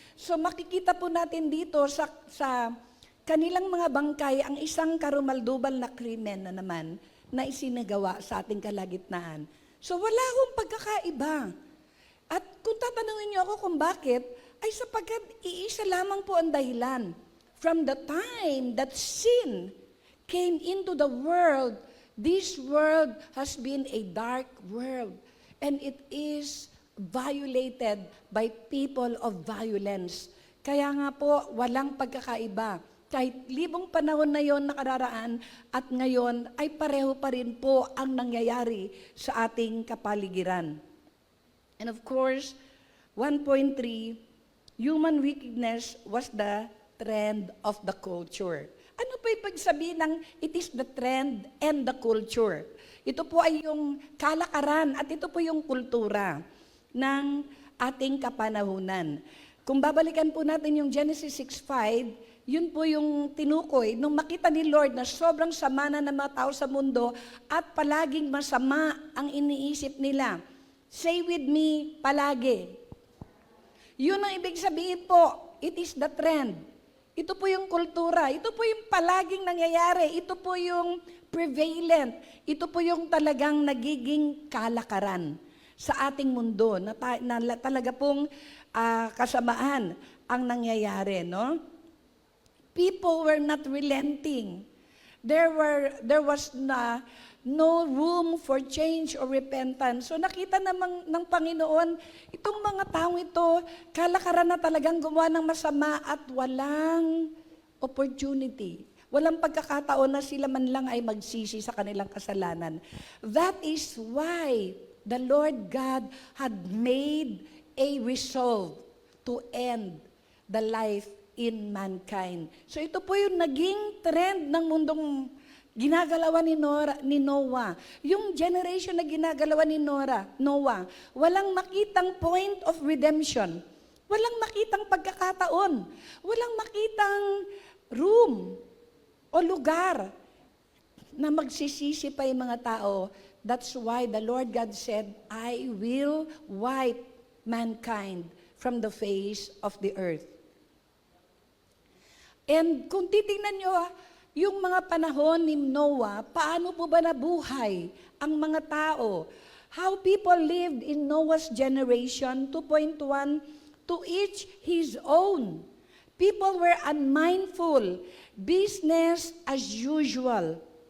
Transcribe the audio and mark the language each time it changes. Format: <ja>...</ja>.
<tl>So makikita po natin dito sa kanilang mga bangkay ang isang karumaldubal na krimen na naman na isinagawa sa ating kalagitnaan. So wala akong pagkakaiba. At kung tatanungin niyo ako kung bakit, ay sapagkat iisa lamang po ang dahilan.</tl> <en>From the time that sin came into the world, this world has been a dark world. And it is violated by people of violence.</en> <tl>Kaya nga po, walang pagkakaiba. Kahit 1,000 panahon na yon nakararaan at ngayon ay pareho pa rin po ang nangyayari sa ating kapaligiran.</tl> <en>And of course, 1.3, human wickedness was the trend of the culture.</en> <tl>Ano pa ibig sabihin ng</tl> <en>it is the trend and the culture?</en> <tl>Ito po ay yung kalakaran at ito po yung kultura ng ating kapanahunan. Kung babalikan po natin yung Genesis 6:5, Yun po yung tinukoy. Nung makita ni Lord na sobrang sama na ng mga tao sa mundo at palaging masama ang iniisip nila. Say with me, palagi. Yun ang ibig sabihin po,</tl> <en>it is the trend.</en> <tl>Ito po yung kultura, ito po yung palaging nangyayari, ito po yung prevalent, ito po yung talagang nagiging kalakaran sa ating mundo na talaga pong kasamaan ang nangyayari, no?</tl> <en>People were not relenting. There was no room for change or repentance.</en> <tl>So nakita namang ng Panginoon, itong mga taong ito, kalakaran na talagang gumawa ng masama at walang opportunity. Walang pagkakataon na sila man lang ay magsisi sa kanilang kasalanan.</tl> <en>That is why the Lord God had made a resolve to end the life in mankind.</en> <tl>So ito po yung naging trend ng mundong ginagalawan ni Noah. Yung generation na ginagalawan ni Noah, walang makitang</tl> <en>point of redemption.</en> <tl>Walang makitang pagkakataon. Walang makitang room o lugar na magsisisi pa yung mga tao.</tl> <en>That's why the Lord God said, I will wipe mankind from the face of the earth.</en> <tl>And kung titingnan nyo, yung mga panahon ni Noah, paano po ba nabuhay ang mga tao?</tl> <en>How people lived in Noah's generation, 2.1, to each his own. People were unmindful, business as usual.</en>